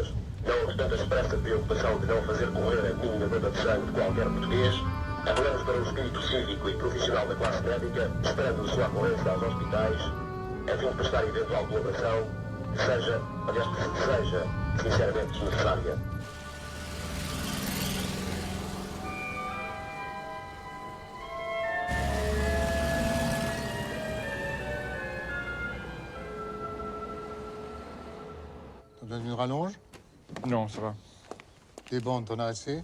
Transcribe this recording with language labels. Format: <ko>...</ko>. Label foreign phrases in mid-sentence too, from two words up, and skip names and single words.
<pt>Não obstante a expressa preocupação de não fazer correr a mínima gota de sangue de qualquer português, apelamos para o espírito cívico e profissional da classe médica, esperando sua ocorrência aos hospitais, a fim de prestar eventual colaboração, que seja, aliás, que seja, sinceramente desnecessária.</pt> <fr>T'as besoin d'une rallonge? Non, ça va. Des bandes, t'en as assez?</fr>